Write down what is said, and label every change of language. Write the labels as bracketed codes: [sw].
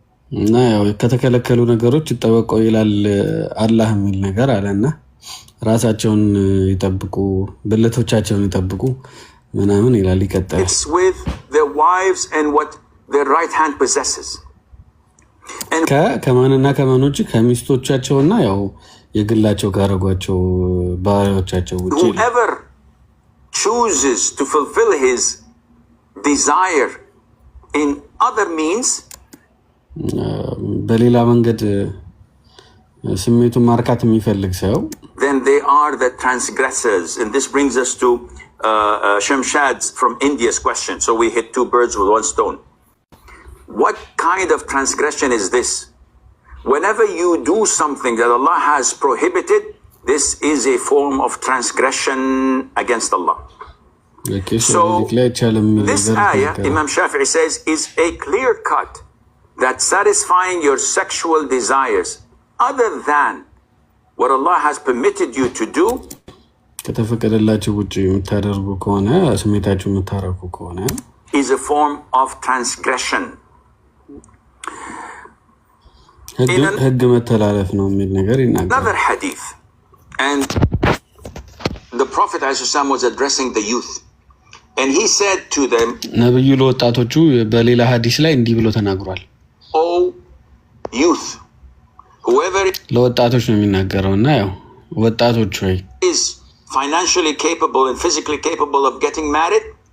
[am] እና ያው ከተከለከሉ ነገሮች ይጠበቁ ይላል አላህ የሚል ነገር አለና ራሳቸውን ይጠብቁ ብልቶቻቸውን ይጠብቁ ምናምን ይላል ይቀጥላል። [en] it's with their wives and what their right hand possesses. [am] ከማንና ከማኖች ከሚስቶቻቸውና ያው የግላቸው ካረጓቸው ባሪያዎቻቸው ውጪ [en] whoever chooses to fulfill his desire in other means, [am] በሌላ መንገድ ስሜቱን ማርካት የሚፈልግ ሰው [en] then they are the transgressors. And this brings us to Shamshad's from India's question. So we hit two birds with one stone. What kind of transgression is this? Whenever you do something that Allah has prohibited, this is a form of transgression against Allah. So this ayah, Imam Shafi'i says, is a clear cut that satisfying your sexual desires other than what Allah has permitted you to do [am] ከተፈቀደላችሁ ውጪ የምታደርጉ ከሆነ ስሜታችሁ የምታረኩ ከሆነ [en] is a form of transgression. [am] ህግ መተላለፍ ነው የሚል ነገር ይናገራል። [en] Another hadith, and the Prophet ﷺ was addressing the youth, and he said to them, [am] ነብዩ ለወጣቶቹ በሌላ ሐዲስ ላይ እንዲህ ብሎ ተናግሯል። [en] "O youth, whoever [am] ለወጣቶች ነው የሚናገረውና ያው ወጣቶች ሆይ [en] is financially capable and physically capable of getting married,